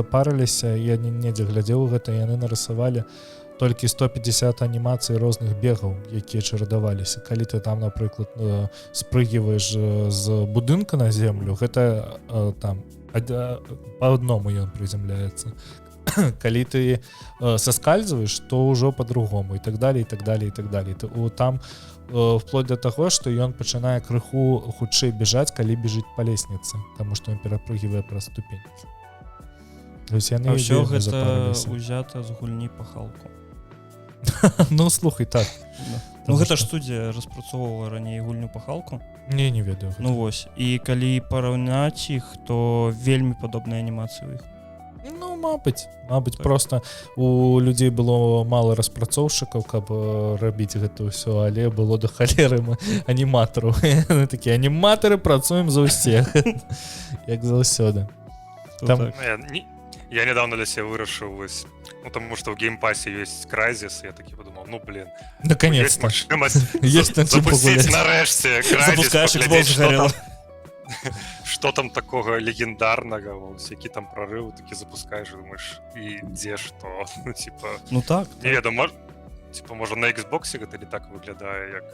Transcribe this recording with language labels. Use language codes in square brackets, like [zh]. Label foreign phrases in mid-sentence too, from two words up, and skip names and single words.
[be] запарыліся, я недзе глядзеў гэта, яны нарысавалі толькі 150 анімацый розных бегаў, якія чарадаваліся. Калі ты там, напрыклад, спрыгиваеш з будынка на землю, гэта там [ru] по одному [be] ён приземляецца. Калі ты соскальзываешь, то ўжо по-другому і так далее, і так далее, і так далее. Там вплоть до таго, што ён пачынае крыху хутчэй бежаць, калі бежыць па лестнице, таму што ён перапрыгивае праз ступень. А ўсё гэта ўзята з гульні пахалку. Ну слухай, так. Ну гэта ж студія распрацоўвала раней гульню пахалку. Не ведаю. Ну вось, і калі параўняць іх, то вельмі падобныя анімацыі ў іх. Ну, мабыць, так. Просто у людзей было мала распрацоўшчыкаў, каб рабіць гэта ўсё, але было да халеры аніматараў. Такія аніматары працуем за ўсіх, як заўсёды. Там... [ru] Я недавно для себя вырашыў, потому что в геймпассе есть Crysis, я таки подумал, наконец-то. [be] Есть магчымасць запусціць нарэшце Crysis, паглядзець, [ru] что там такого [be] легендарнага, які там прорыв, такі [ru] запускаешь, думаешь, [be] і дзе што, Ну так. Не ведаю, можа на Xbox гэта не так выглядае, як...